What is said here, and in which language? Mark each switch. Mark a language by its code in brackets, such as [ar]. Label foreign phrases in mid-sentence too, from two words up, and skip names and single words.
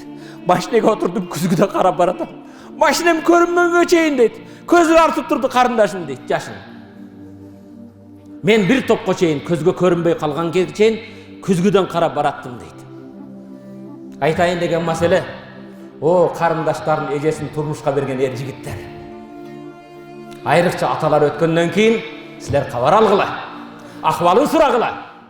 [ky] Машинеге отурдум, күзгүдө карап баратам. Машинем көрүнмөгөнгө чейин дейт. Көзү артып турду карындашым дейт, жашын. Мен бир топко чейин көзгө көрүнбөй калган чейин күзгүдөн карап бараттым дейт. Айтайын деген маселе, О, [kk] қарындаштарын ежесін турмушқа берген ер жігіттер. Айрықша аталар өткеннен кейін сілер хабар алғыла, ахвалын сұрағыла.